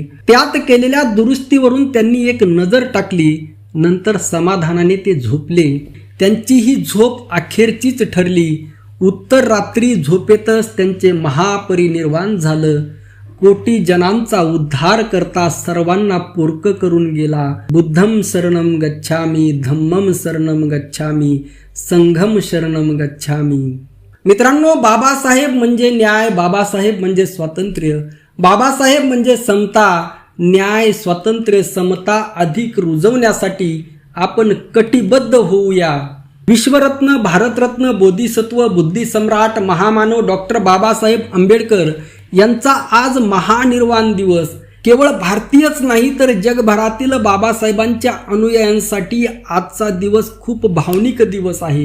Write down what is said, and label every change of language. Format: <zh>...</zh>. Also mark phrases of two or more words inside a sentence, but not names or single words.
<mr>त्यात केलेल्या दुरुस्तीवरून त्यांनी एक नजर टाकली. नंतर समाधानाने ते झोपले. त्यांची ही झोप अखेरचीच ठरली. उत्तर रात्री झोपेतच त्यांचे महापरिनिर्वाण झालं. कोटी जनांचा उद्धार करता सर्वांना पोरक करून गेला.</mr> <pi>बुद्धम शरणम गच्छामी, धम्मम शरणम गच्छामी, संघम शरणम गच्छामी.</pi> <mr>मित्रांनो, बाबासाहेब म्हणजे न्याय, बाबासाहेब म्हणजे स्वातंत्र्य, बाबासाहेब म्हणजे समता. न्याय, स्वातंत्र्य, समता अधिक रुजवण्यासाठी आपण कटिबद्ध होऊया. विश्वरत्न, भारतरत्न, बोधिसत्व, बुद्धिसम्राट, महामानव डॉक्टर बाबासाहेब आंबेडकर यांचा आज महानिर्वाण दिवस केवळ भारतीयच नाही तर जगभरातील बाबासाहेबांच्या अनुयायांसाठी आजचा दिवस खूप भावनिक दिवस आहे.</mr>